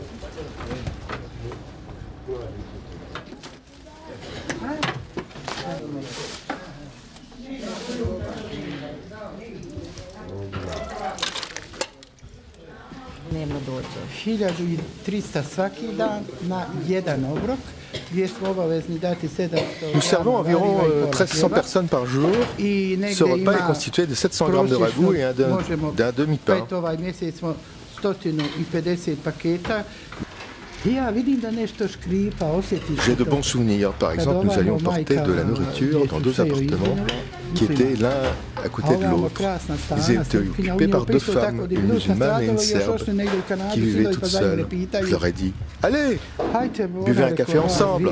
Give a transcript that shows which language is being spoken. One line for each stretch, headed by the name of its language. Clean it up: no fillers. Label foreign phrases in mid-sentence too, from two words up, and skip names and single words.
Bosnian: Dnevno dođe. 1300 svaki dan na jedan obrok, gdje smo obavezni dati 700
French: Nous servons environ 1300 personnes par jour. Ce repas est constitué de 700 grammes de ragoût et d'un demi-pain.
Bosnian: Ovaj mjesec smo 150 paketa.
French: J'ai de bons souvenirs. Par exemple, nous allions porter de la nourriture dans deux appartements qui étaient l'un à côté de l'autre. Ils étaient occupés par deux femmes, une musulmane et une serbe, qui vivaient toutes seules. Je leur ai dit, allez, buvez un café ensemble.